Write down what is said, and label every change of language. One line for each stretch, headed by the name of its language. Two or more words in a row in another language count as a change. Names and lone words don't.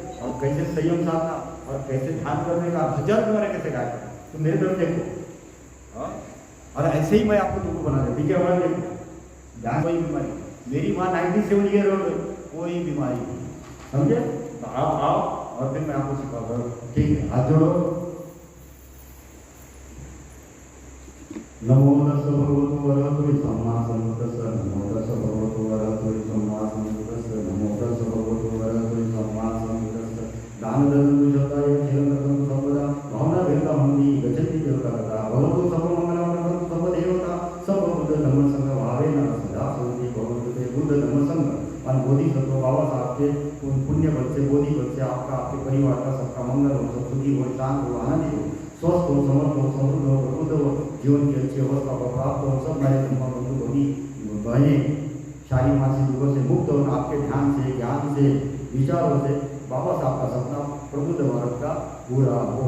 Hindi: और कैसे संयम साधना और कैसे ध्यान करने का 1000 बीमारी कैसे गायब। तो मेरे तरफ देखो, और ऐसे ही मैं आपको तुमको बना दूँ, ठीक है? हमारे देखो ध्यान, कोई बीमारी, मेरी माँ 97 ईयर हो गई, कोई बीमारी नहीं, समझे? तो आप आओ और फिर मैं आपको सिखाऊंगा, ठीक है? हाथ जोड़ो।
Pali: नमो तस्सै भगवतो वरहतो सम्मा सम्बुद्दस्सै, नमो तस्सै भगवतो वरहतो सम्मा सम्बुद्दस्सै, नमो तस्सै भगवतो वरहतो सम्मा सम्बुद्दस्सै। दानधर्म शताय क्षेत्रं सर्वदा भावना भेदा हन्ति गच्छति जगतः भवतो सर्वमंगलमंगलं सर्वदेवता सर्वबुद्ध धम्म संघ भावेन सदा सन्ति भवतु ते बुद्ध धम्म संघ।
Hindi: और बोधिसत्व बाबा साहब के पुण्य बल से, बोधि बल से आपका, आपके परिवार का सबका मंगल हो, सब सुखी हो, शांत हो, आनंदित हो, स्वस्थ हो, समर्थ हो, समृद्ध हो, प्रबुद्ध हो, जीवन की अच्छी अवस्था को प्राप्त हो। सब मेरे बंधु बनी बहनें शाही मानसिक दुखों से मुक्त हो, आपके ध्यान से, ज्ञान से, विचारों से बाबा साहब का सपना प्रबुद्ध भारत का पूरा हो।